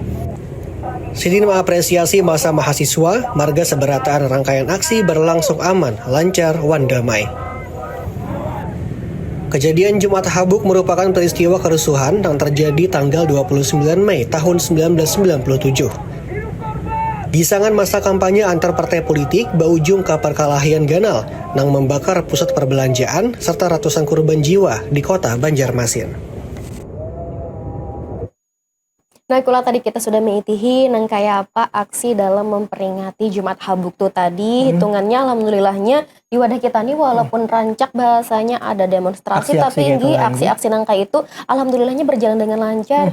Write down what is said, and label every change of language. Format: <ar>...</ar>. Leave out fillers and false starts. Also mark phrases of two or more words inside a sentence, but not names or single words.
<bjn>Sidin mengapresiasi masa mahasiswa, marga seberataan rangkaian aksi berlangsung aman, lancar, wan damai.</bjn> <id>Kejadian Jumat Habuk merupakan peristiwa kerusuhan yang terjadi tanggal 29 Mei tahun 1997.</id> <bjn>Gisangan masa kampanye antar partai politik berujung ke perkelahian ganal nang membakar pusat perbelanjaan serta ratusan korban jiwa di kota Banjarmasin. Nah, kula tadi kita sudah mengitihi nang kayak apa aksi dalam memperingati Jumat Habuk tuh tadi. Hitungannya alhamdulillahnya di wadah kita nih walaupun rancak bahasanya ada demonstrasi tapi aksi-aksi nang kayak itu alhamdulillahnya berjalan dengan lancar.</bjn>